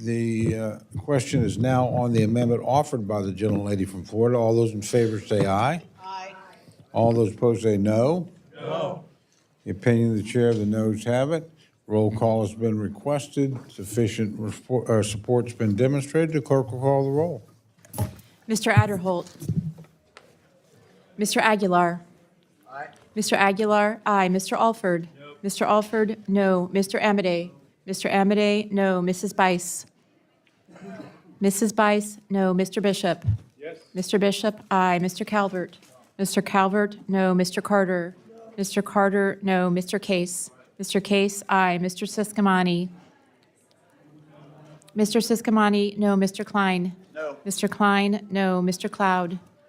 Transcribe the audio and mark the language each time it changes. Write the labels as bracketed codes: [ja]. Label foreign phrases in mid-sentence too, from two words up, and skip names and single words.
[en] The question is now on the amendment offered by the gentlelady from Florida. All those in favor say aye. Aye. All those opposed say no. No. The opinion of the chair, the noes have it. Roll call has been requested. Sufficient support's been demonstrated. The clerk will call the roll. Mr. Adderholt. Mr. Aguilar. Aye. Mr. Aguilar, aye. Mr. Alford. No. Mr. Alford, no. Mr. Amedee. Mr. Amedee, no. Mrs. Bice. Mrs. Bice, no. Mr. Bishop. Yes. Mr. Bishop, aye. Mr. Calvert. Mr. Calvert, no. Mr. Carter. No. Mr. Carter, no. Mr. Case. Mr. Case, aye. Mr. Siscomani. Mr. Siscomani, no. Mr. Klein. No. Mr. Klein, no. Mr. Cloud.